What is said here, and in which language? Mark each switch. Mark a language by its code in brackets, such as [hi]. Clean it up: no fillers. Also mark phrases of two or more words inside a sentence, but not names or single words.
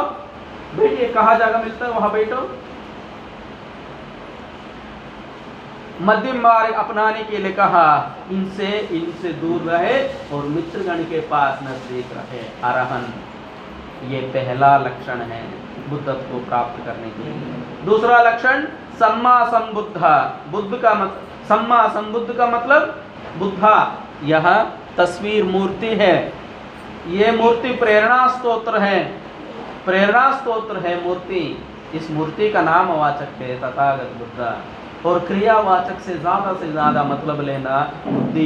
[hi] बैठिए, कहाँ जगह मिलता है वहां बैठो। मध्यम मार्ग अपनाने के लिए कहा इनसे दूर रहे और मित्रगण के पास नजदीक रहे। अरहंत, ये पहला लक्षण है बुद्धत्व को प्राप्त करने के लिए। दूसरा लक्षण [pi] सम्मा संबुद्धा। सम्मा संबुद्ध [hi] का मतलब बुद्धा, यह तस्वीर मूर्ति है। ये मूर्ति प्रेरणा स्तोत्र है मूर्ति। इस मूर्ति का नाम वाचक है तथागत बुद्ध। और क्रियावाचक से ज्यादा मतलब लेना बुद्धि।